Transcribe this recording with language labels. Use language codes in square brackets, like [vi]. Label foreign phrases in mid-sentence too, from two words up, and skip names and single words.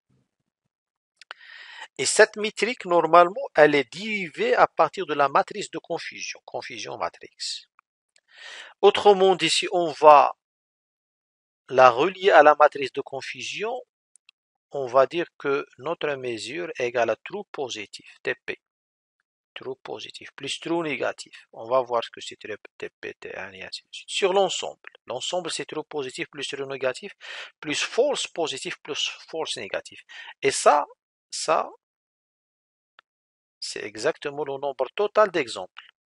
[fr] Et cette métrique, normalement, elle est dérivée à partir de la matrice de confusion, [en] confusion matrix. [fr] Autrement dit, si on va la relier à la matrice de confusion, on va dire que notre mesure est égale à [en] true positif, [fr] TP. [en] True positif [fr] plus [en] true négatif. [fr] On va voir ce que c'est TP, T1 et ainsi de suite. Sur l'ensemble. L'ensemble, c'est [en] true positif [fr] plus [en] true négatif [fr] plus [en] false positif [fr] plus [en] false négatif. [fr] Et ça, c'est exactement le nombre total d'exemples.